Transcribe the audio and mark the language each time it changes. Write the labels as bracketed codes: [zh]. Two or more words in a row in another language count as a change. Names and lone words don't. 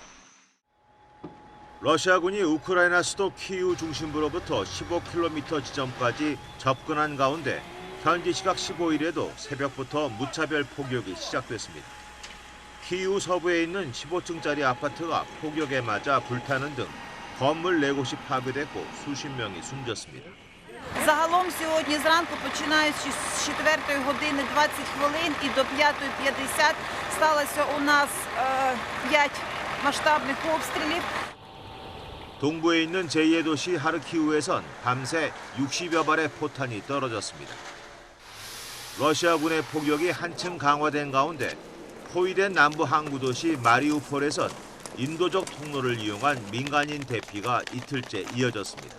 [ko] 러시아군이 우크라이나 수도 키이우 중심부로부터 15km 지점까지 접근한 가운데 현지 시각 15일에도 새벽부터 무차별 폭격이 시작됐습니다. 키이우 서부에 있는 15층짜리 아파트가 폭격에 맞아 불타는 등 건물 4곳이 파괴됐고 수십 명이 숨졌습니다. [uk] Загалом сьогодні зранку, починаючи з 4 години 20 хвилин і до 5:50 сталося у нас 5 масштабних обстрілів. [ko] 동부에 있는 제2의 도시 하르키우에선 밤새 60여 발의 포탄이 떨어졌습니다. 러시아군의 폭격이 한층 강화된 가운데 포위된 남부 항구 도시 마리우폴에선 인도적 통로를 이용한 민간인 대피가 이틀째 이어졌습니다.